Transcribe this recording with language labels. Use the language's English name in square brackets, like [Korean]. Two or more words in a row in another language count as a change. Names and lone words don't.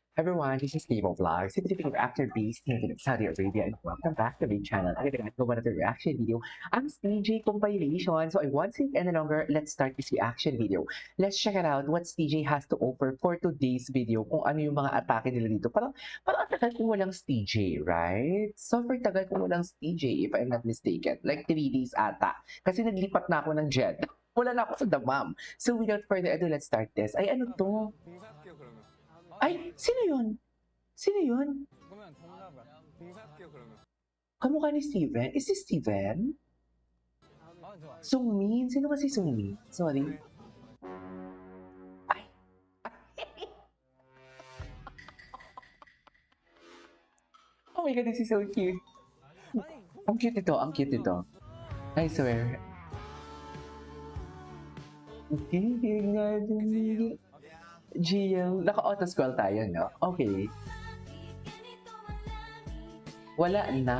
[English] Everyone, this is Steve Vlogs, Philippine reactor based here in Saudi Arabia, and welcome back to my channel. Again, go to the reaction video. I'm TJ Compilation, so I won't take any longer. Let's start this reaction video. Let's check it out what TJ has to offer for today's video. [Filipino] Kung ano yung mga atake nila dito. Parang tagal kung walang TJ, right? Super tagal kung walang TJ, [English] if I'm not mistaken. Like 3 days ata. [Filipino] Kasi naglipat na ako ng jet. Wala na ako sa damam. [English] So without further ado, let's start this. [Filipino] Ay, ano to? [Korean] 봉사할게요 그러면. [Filipino] Ay, sino yun? Sino yun? [Korean] 그러면 정답은 봉사할게요 그러면. [Filipino] Kamukha ni Steven? [English] Is this Steven? [Korean] 아 좋아. [Filipino] Sungmin? Sino kasi Sungmin? Sorry. Ay. [English] Oh my God, this is so cute. [Filipino] Ang cute ito, ang cute ito. [English] I swear. [Filipino] GM, naka-auto-scroll tayo, no? Okay. Wala na.